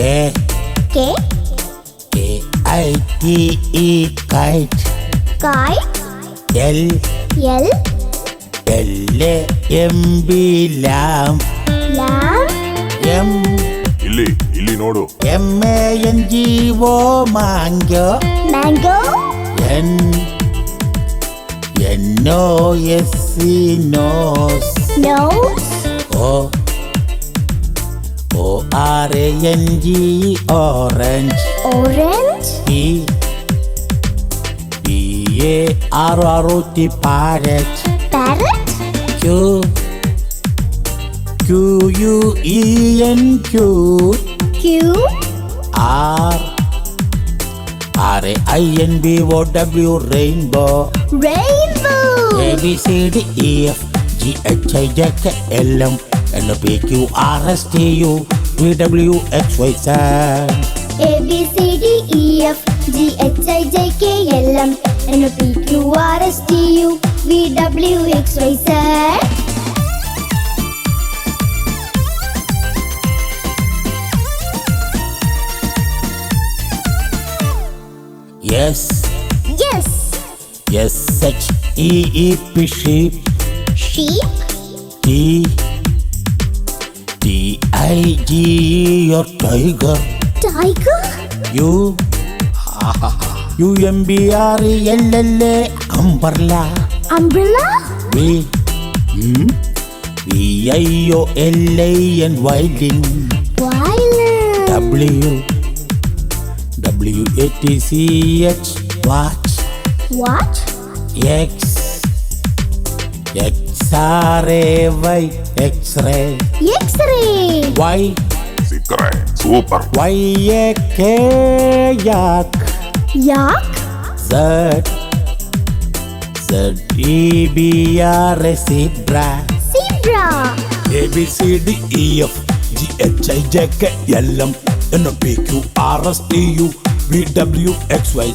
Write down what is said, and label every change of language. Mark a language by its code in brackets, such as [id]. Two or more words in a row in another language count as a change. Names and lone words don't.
[en] K. K-I-T-E kite. Kite. L. L. L-A-M-B lamb. Lamb. M. [kn] ಇಲ್ಲಿ ನೋಡು. [en] M-A-N-G-O mango. Mango. N. N-O-S-E nose. Nose. O. O-R-A-N-G-E orange. Orange. P. P-A-R-R-O-T parrot. Parrot. Q. Q-U-E-N cute. Q. R. R-A-I-N-B-O-W rainbow. Rainbow. A-B-C-D-E-F-G-H-I-J-K-L-M N-O-P-Q-R-S-T-U V-W-X-Y-Z. A B C D E F G H I J K L M N O P Q R S T U V W X Y Z. Yes. Yes. S-H-E-E-P sheep. Sheep. T-I-G-E or tiger. Tiger. U-M-B-R-E-L-L-A umbrella. Umbrella. V-I-O-L-A-N violin. Violin. W-A-T-C-H watch. Watch. X X-R-A-Y X-ray. X-ray. Y [kn] ಸಿಕ್ಕರೆ ಸೂಪರ್. [en] Y-A-K yak. Yak. Z Z-E-B-R-A zebra. Zebra. A-B-C-D-E-F G-H-I-J-K-L-M N-O-P-Q-R-S-T-U V-W-X-Y-Z.